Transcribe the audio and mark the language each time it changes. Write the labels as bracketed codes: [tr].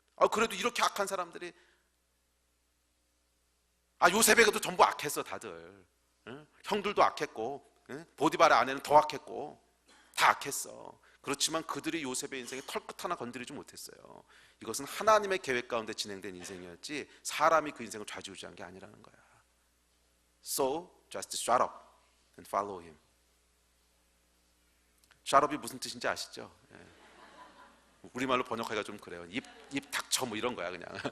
[ko] 그래도 이렇게 악한 사람들이 요셉에게도 전부 악했어 다들. 형들도 악했고 보디발의 아내는 더 악했고 다 악했어. 그렇지만 그들이 요셉의 인생에 털끝 하나 건드리지 못했어요. 이것은 하나님의 계획 가운데 진행된 인생이었지 사람이 그 인생을 좌지우지한 게 아니라는 거야. [en] So just shut up and follow him. [ko] shut up이 무슨 뜻인지 아시죠? 우리말로 번역하기가 좀 그래요. 입 닥쳐 뭐 이런 거야 그냥.